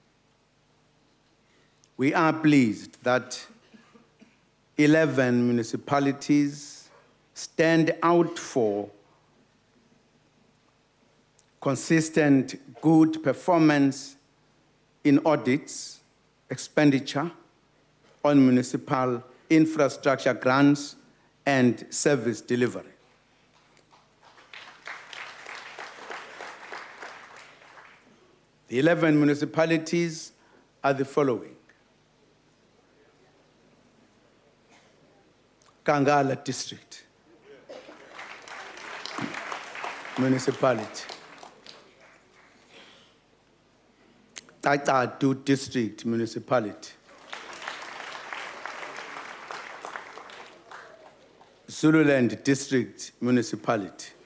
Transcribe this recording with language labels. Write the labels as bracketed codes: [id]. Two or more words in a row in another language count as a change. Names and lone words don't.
[en] We are pleased that 11 municipalities stand out for consistent good performance in audits, expenditure on municipal infrastructure grants, and service delivery. The 11 municipalities are the following: Kangala District Municipality, Tatadu District Municipality, Zululand District Municipality,